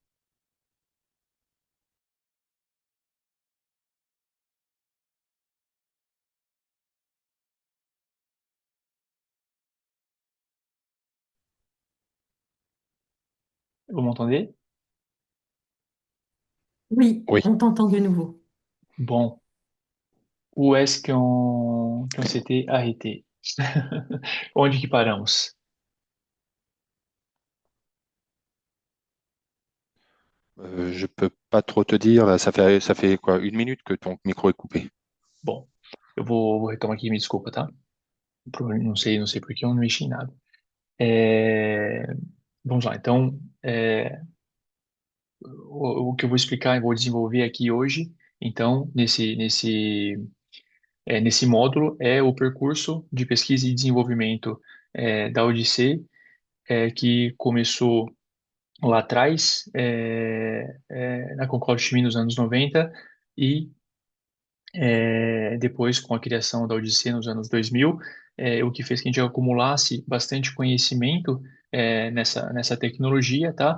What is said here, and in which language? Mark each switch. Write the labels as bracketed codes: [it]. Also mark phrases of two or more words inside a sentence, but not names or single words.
[fr] Vous m'entendez? Oui, Oui, on t'entend de nouveau. Bon, où est-ce qu'on s'était arrêté? [pt] Onde que paramos? [fr] je peux pas trop te dire, là, ça fait quoi, 1 minute que ton micro est coupé. [pt] Bom, eu vou retomar aqui, me desculpa, tá? Não sei por que eu não mexi em nada. É, Vamos lá, então, o que eu vou explicar e vou desenvolver aqui hoje, então, nesse módulo, é o percurso de pesquisa e desenvolvimento da Odissê, que começou lá atrás, na Concorde Chimie nos anos 90, e depois com a criação da Odissea nos anos 2000, o que fez que a gente acumulasse bastante conhecimento nessa tecnologia, tá?